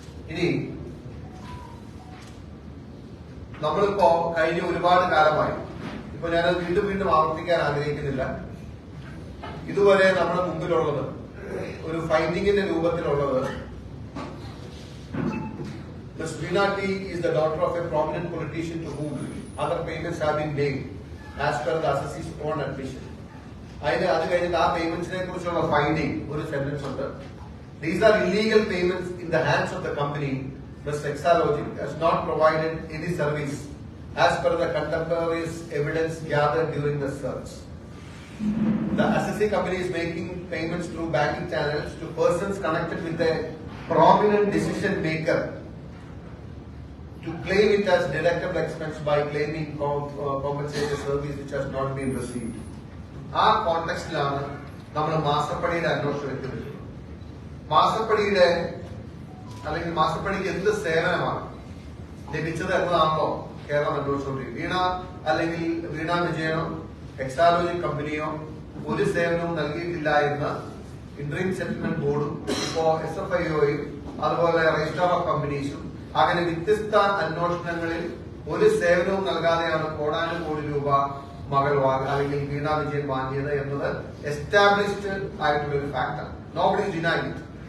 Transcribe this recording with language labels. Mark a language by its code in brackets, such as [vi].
[ml] ഇനി നമ്മളിപ്പോ കഴിഞ്ഞ ഒരുപാട് കാലമായി, ഇപ്പൊ ഞാനത് വീണ്ടും ആവർത്തിക്കാൻ ആഗ്രഹിക്കുന്നില്ല, ഇതുവരെ നമ്മുടെ മുമ്പിലുള്ളത് ഒരു ഫൈൻഡിങ്ങിന്റെ രൂപത്തിലുള്ളത് Ms. [en] Veena T is the daughter of a prominent politician to whom other payments have been made as per the assessee's own admission. [ml] അത് കഴിഞ്ഞിട്ട് ആ പേയ്മെന്റ്സിനെ കുറിച്ചുള്ള ഫൈൻഡിംഗ് ഒരു സെന്റൻസ് ഉണ്ട്. [en] These are illegal payments in the hands of the company. Ms. Exalogic has not provided any service as per the contemporaneous evidence gathered during the search. The assessee company is making payments through banking channels to persons connected with a prominent decision maker to claim it as deductible expense by claiming compensated service which has not been received. [ml] ആ കോണ്ടെക്സ്റ്റിലാണ് നമ്മൾ മാസപ്പടിയുടെ അന്വേഷണം എത്തിയത്. മാസപ്പടിയുടെ അല്ലെങ്കിൽ മാസപ്പടിക്ക് എന്ത് സേവനമാണ് ലഭിച്ചത് എന്നതാണല്ലോ കേരളം അന്വേഷിച്ചുകൊണ്ടിരിക്കുന്നത്. അല്ലെങ്കിൽ വീണ വിജയനോ എക്സാലോജിക് കമ്പനിയോ ഒരു സേവനവും നൽകിയിട്ടില്ല എന്ന് ഇന്ററിം സെറ്റിൽമെന്റ് ബോർഡും ഇപ്പോ SFIOയും അതുപോലെ രജിസ്ട്രാർ ഓഫ് കമ്പനീസും അങ്ങനെ വ്യത്യസ്ത അന്വേഷണങ്ങളിൽ ഒരു സേവനവും നൽകാതെയാണ് കോടാനുകോടി രൂപ മകൾ അല്ലെങ്കിൽ വീണ വിജയൻ വാങ്ങിയത് എന്നത് എസ്റ്റാബ്ലിഷ്ഡ് ആയിട്ടുള്ള ഒരു ഫാക്ടറാണ്. [en] Nobody is denied it.